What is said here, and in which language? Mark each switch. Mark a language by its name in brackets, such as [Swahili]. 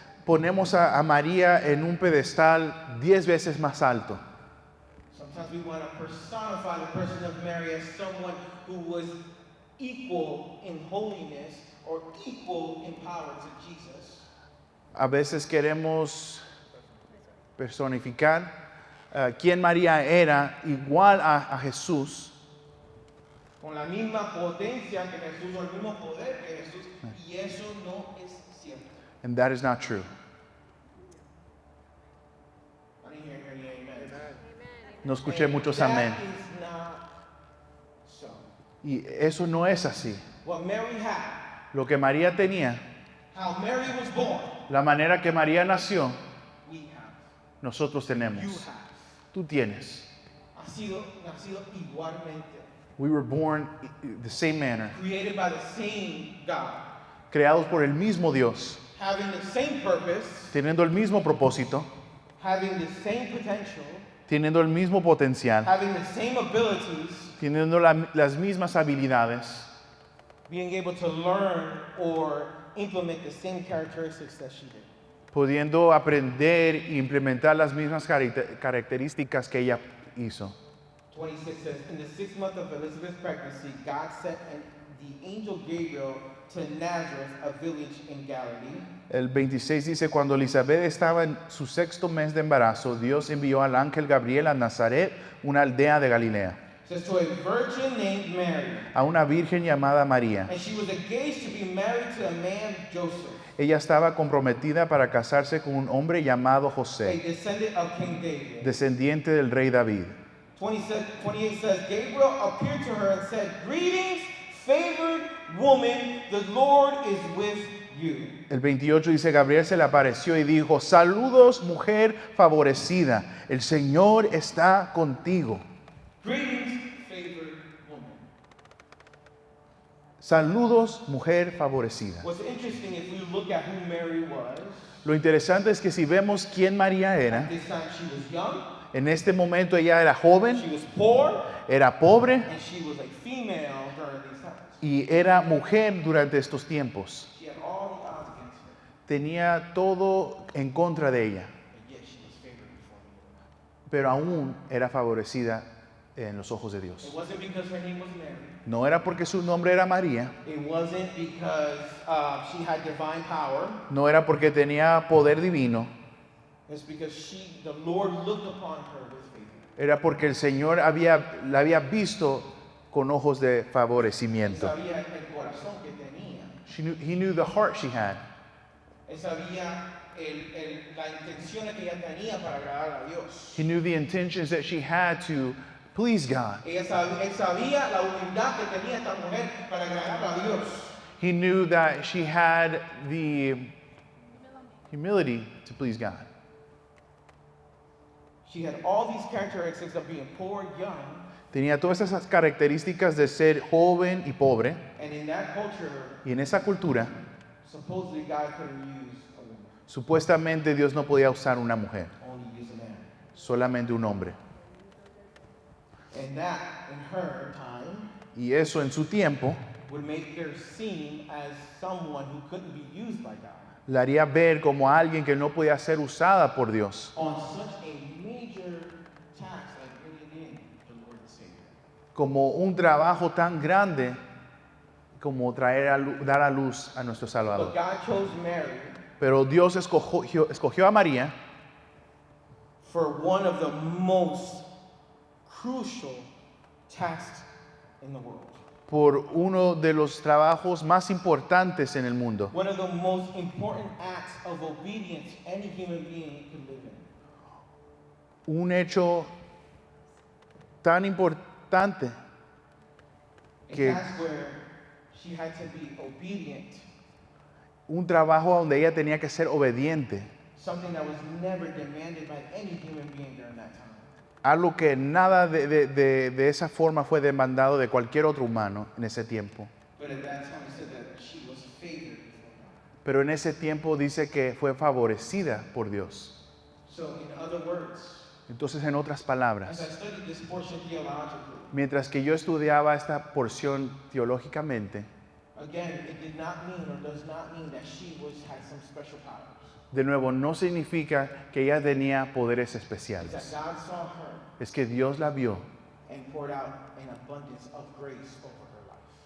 [Spanish] ponemos a María en un pedestal 10 veces más alto. [English] Sometimes we want to personify the person of Mary as someone who was equal in holiness or equal in power to Jesus. [Spanish] A veces queremos personificar quién María era igual a Jesús, Con la misma potencia que Jesús o el mismo poder que Jesús, y eso no es cierto. [English] and that is not true. I didn't hear any amen. [Spanish] No escuché muchos [English] That [Spanish] amén. [English] is not so. [Spanish] Y eso no es así. [English] What Mary had, [Spanish] Lo que María tenía, [English] how Mary was born, [Spanish] la manera que María nació, [English] we have. [Spanish] nosotros [English] You [Spanish] tenemos. [English] have. [Spanish] Tú tienes. Nacido igualmente. [English] We were born the same manner, Created by the same God. [Spanish] creados por el mismo Dios, [English] Having the same purpose. [Spanish] teniendo el mismo propósito, [English] Having the same potential. [Spanish] teniendo el mismo potencial, [English] Having the same abilities. [Spanish] teniendo las mismas habilidades, [English] Being able to learn or implement the same characteristics that she did. [Spanish] pudiendo aprender e implementar las mismas características que ella hizo. [English] 26 says, in the 6th month of Elizabeth's pregnancy, God sent the angel Gabriel to Nazareth, a village in Galilee. [Spanish] El 26 dice, cuando Elizabeth estaba en su 6º mes de embarazo, Dios envió al ángel Gabriel a Nazaret, una aldea de Galilea, [English] It says to a virgin named Mary, [Spanish] a una virgen llamada María. [English] and she was engaged to be married to a man, Joseph, [Spanish] Ella estaba comprometida para casarse con un hombre llamado [English] a [Spanish] José, [English] descendant of King David. [Spanish] descendiente del rey David. [English] 28 says, Gabriel appeared to her and said, greetings, favored woman, the Lord is with you. [Spanish] El 28 dice, Gabriel se le apareció y dijo, saludos mujer favorecida, el Señor está contigo. [English] Greetings, favored woman. [Spanish] Saludos mujer favorecida. [English] What's interesting, if we look at who Mary was, [Spanish] Lo interesante es que si vemos quién María era, [English] at this time she was young, [Spanish] en este momento ella era joven, [English] she was poor, [Spanish] era pobre [English] and she was a female during these times. [Spanish] y era mujer durante estos tiempos. [English] She had all the odds against her, [Spanish] Tenía todo en contra de ella, [English] and yet she was favored before the Lord. [Spanish] pero aún era favorecida en los ojos de [English] It [Spanish] Dios. [English] wasn't because her name was Mary. [Spanish] No era porque su nombre era María, [English] It wasn't because she had divine power. [Spanish] no era porque tenía poder divino, [English] It's because the Lord looked upon her with favor. [Spanish] era porque el Señor la había visto con ojos de favorecimiento. Sabía el corazón que tenía. [English] He knew the heart she had. [Spanish] Él sabía la intención que ella tenía para agradar a Dios. [English] He knew the intentions that she had to please God. [Spanish] Él sabía la humildad que tenía esta mujer para agradar a Dios. [English] He knew that she had the humility to please God. She had all these characteristics of being poor, young, [Spanish] Tenía todas esas características de ser joven y pobre, [English] and in that culture, [Spanish] y en esa cultura, [English] supposedly God couldn't use a woman, [Spanish] supuestamente Dios no podía usar una mujer, [English] only use a man. [Spanish] solamente un hombre. [English] And that, in her time, [Spanish] Y eso en su tiempo [English] would make her seem as someone who couldn't be used by God [Spanish] la haría ver como alguien que no podía ser usada por Dios, [English] on such a major task like bringing in the Lord and Savior. [Spanish] como un trabajo tan grande como dar a luz a nuestro [English] But [Spanish] Salvador. [English] God chose Mary [Spanish] Pero Dios escogió a María [English] for one of the most crucial tasks in the world. [Spanish] por uno de los trabajos más importantes en el mundo, [English] One of the most important acts of obedience any human being could live in. [Spanish] un hecho tan importante [English] A [Spanish] que [English] task where she had to be obedient, [Spanish] un trabajo donde ella tenía que ser obediente, [English] something that was never demanded by any human being during that time. [Spanish] algo que nada de esa forma fue demandado de cualquier otro humano en ese tiempo. [English] But at that time, it said that she was favored before God. [Spanish] Pero en ese tiempo dice que fue favorecida por Dios. [English] So, in other words, [Spanish] Entonces, en otras [English] as I [Spanish] palabras, [English] studied this portion theologically, [Spanish] mientras que yo estudiaba esta porción teológicamente, [English] again, it did not mean or does not mean that she had some special powers. [Spanish] de nuevo, no significa que ella tenía poderes [English] It's [Spanish] especiales. [English] that God saw her [Spanish] Es que Dios la vio [English] and poured out an abundance of grace over her life.